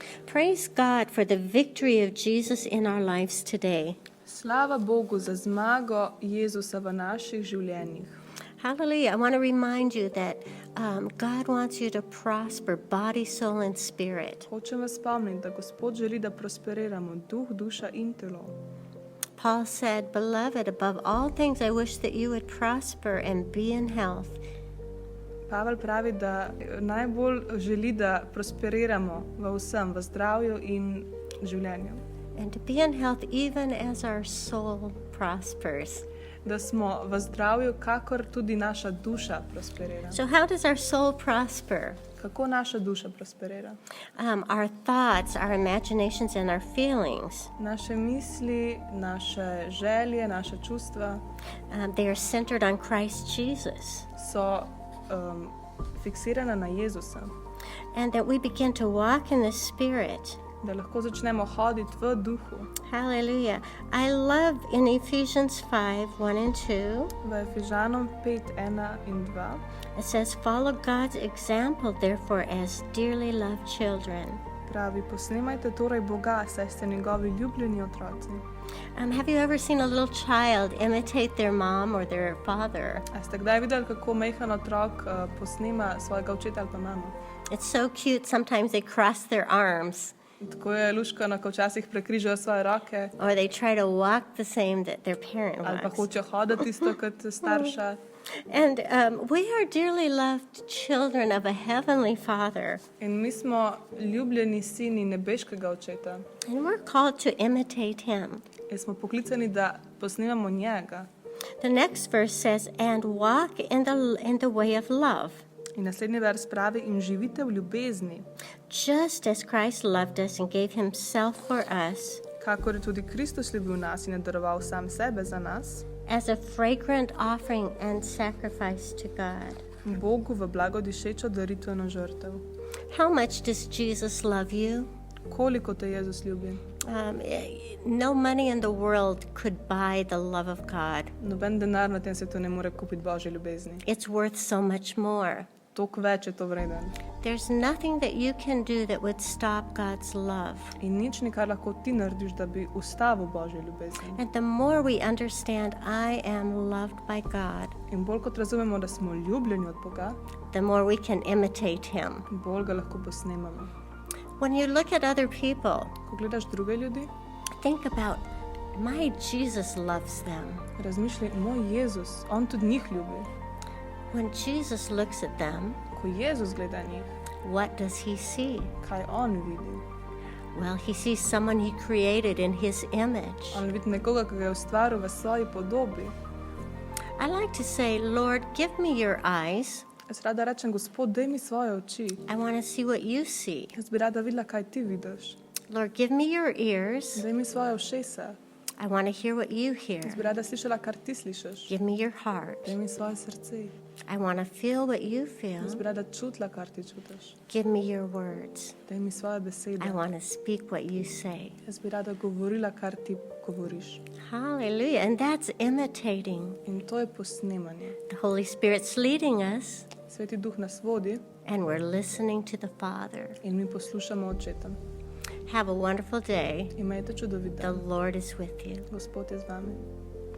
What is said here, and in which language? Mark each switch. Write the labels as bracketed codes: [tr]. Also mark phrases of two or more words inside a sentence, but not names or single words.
[en] Praise God for the victory of Jesus in our lives today. [sl] Slava Bogu za zmago Jezusa v naših življenjih. [en] Hallelujah. I want to remind you that God wants you to prosper body, soul, and spirit. [sl] Hočem vas spomniti, da Gospod želi, da prosperiramo duh, duša in telo. [en] Paul said, Beloved, above all things I wish that you would prosper and be in health. [sl] Pavel pravi, da najbolj želi, da prosperiramo v vsem, v zdravju in življenju. [en] And to be in health even as our soul prospers. [sl] Da smo v zdravju, kakor tudi naša duša prosperira. [en] So how does our soul prosper? [sl] Kako naša duša prosperira? [en] Our thoughts, our imaginations, and our feelings. [sl] Naše misli, naše želje, naše čustva [en] They are centered on Christ Jesus. [sl] so fiksirana na Jezusa. [en] And that we begin to walk in the Spirit. [sl] Da lahko začnemo hoditi v duhu. [en] Hallelujah. I love in Ephesians 5, 1 and 2. [sl] V Efežanom 5, 1 in 2 [en] It says, Follow God's example, therefore, as dearly loved children. [sl] pravi, posnemajte torej Boga, saj ste njegovi ljubljeni otroci. [en] Have you ever seen a little child imitate their mom or their father? [sl] A ste kdaj videli, kako majhen otrok posnema svojega očeta ali pa mamo? [en] It's so cute. Sometimes they cross their arms, [sl] Tako je luškano, ko včasih prekrižajo svoje roke [en] or they try to walk the same that their parent [sl] ali pa [en] walks. [sl] hočejo hoditi isto kot starša. [en] And we are dearly loved children of a heavenly Father. [sl] In mi smo ljubljeni sini nebeškega očeta. [en] And we're called to imitate him. [sl] In smo poklicani, da posnemamo njega. [en] The next verse says, and walk in the way of love, [sl] In naslednji vers pravi, in živite v ljubezni, [en] just as Christ loved us and gave himself for us [sl] kakor je tudi Kristus ljubil nas in je daroval sam sebe za nas, [en] as a fragrant offering and sacrifice to God. [sl] Bogu v blagodišečo daritveno žrtev. [en] How much does Jesus love you? [sl] Koliko te Jezus ljubi? [en] No money in the world could buy the love of God. [sl] Noben denar na tem svetu ne more kupiti Božje ljubezni. [en] It's worth so much more. [sl] Toliko več je to vreden. [en] There's nothing that you can do that would stop God's love. [sl] In nič ni, kar lahko ti narediš, da bi ustavil Božje ljubezni. [en] And the more we understand I am loved by God, [sl] In bolj kot razumemo, da smo ljubljeni od Boga, [en] the more we can imitate him. [sl] bolj ga lahko posnemamo. [en] When you look at other people, [sl] Ko gledaš druge ljudi, [en] think about, my Jesus loves them. [sl] razmišljaj, moj Jezus, on tudi njih ljubi. [en] When Jesus looks at them, [sl] Ko Jezus gleda njih, [en] what does he see? [sl] kaj on vidi? [en] Well, he sees someone he created in his image. [sl] On vidi nekoga, ki ga je ustvaril v svoji podobi. [en] I like to say, Lord, give me your eyes. [sl] Jaz rada rečem, Gospod, daj mi svoje oči. [en] I want to see what you see. [sl] Jaz bi rada videla, kaj ti vidiš. [en] Lord, give me your ears. [sl] Daj mi svoje ušesa. [en] I want to hear what you hear. [sl] Jaz bi rada slišala, kar ti slišiš. [en] Give me your heart. [sl] Daj mi svoje srce. [en] I want to feel what you [sl] Jaz [en] feel. [sl] bi rada čutila, kar ti čutiš. [en] Give me your words. [sl] Daj mi svoje besede. [en] I want to speak what you say. [sl] Jaz bi rada govorila, kar ti govoriš. [en] Hallelujah. And that's imitating. [sl] In to je posnemanje. [en] The Holy Spirit's leading us, [sl] Sveti Duh nas vodi [en] and we're listening to the Father. [sl] in mi poslušamo očeta. [en] Have a wonderful day. [sl] Imejte čudovit [en] The [sl] dan. [en] Lord is with you. [sl] Gospod je z vami.